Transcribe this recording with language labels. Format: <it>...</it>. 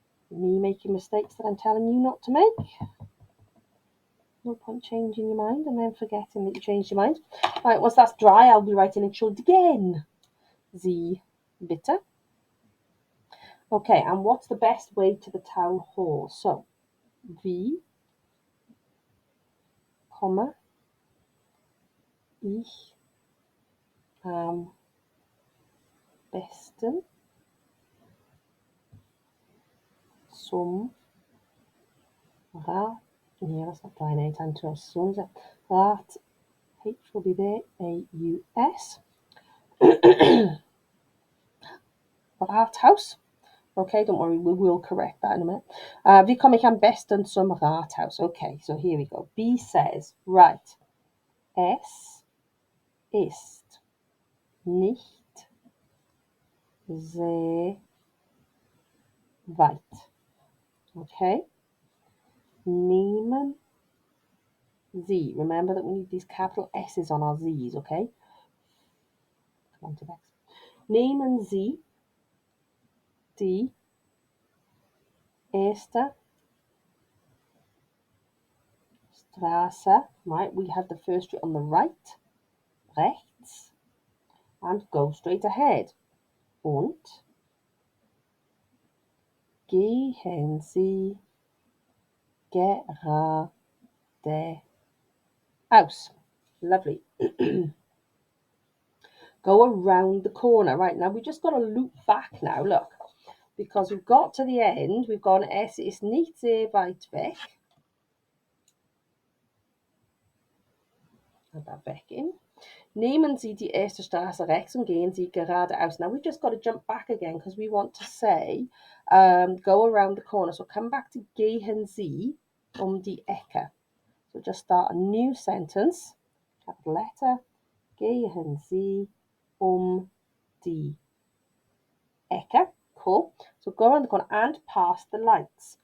<en>Me making mistakes that I'm telling you not to make. No point changing your mind and then forgetting that you changed your mind. Right, once that's dry, I'll be writing</en> <de>Entschuldigen. Sie, bitte.</de> <en>Okay, and what's the best way to the town hall?</en> <de>So, wie komme ich am besten some rat.</de> <en>Yeah, that's not flying anytime too soon, is it? Rat. H will be there. A-U-S.</en> <de>Rathaus.</de> <en>Okay, don't worry, we will correct that in a minute.</en> <de>Wie komme ich am besten zum Rathaus?</de> <en>Okay, so here we go. B says, right,</en> <de>es ist nicht sehr weit. Okay, nehmen Sie.</de> <en>Remember that we need these capital S's on our Z's, okay? Come on to next.</en> <de>Nehmen Sie die erste Straße.</de> <en>Right, we have the first street on the right, rechts, and go straight ahead.</en> <de>Und gehen Sie geradeaus.</de> <en>Lovely. Go around the corner. Right, now we just got to loop back now, look. Because we've got to the end, we've gone,</en> <de>es ist nicht sehr weit weg.</de> <en>Add that back in.</en> <de>Nehmen Sie die erste Straße rechts und gehen Sie geradeaus.</de> <en>Now we've just got to jump back again because we want to say, go around the corner. So come back to</en> <de>gehen Sie die Ecke.</de> <en>So just start a new sentence, capital letter,</en> <de>gehen Sie die Ecke.</de> <en>Cool. So go around the corner and past the lights.</en>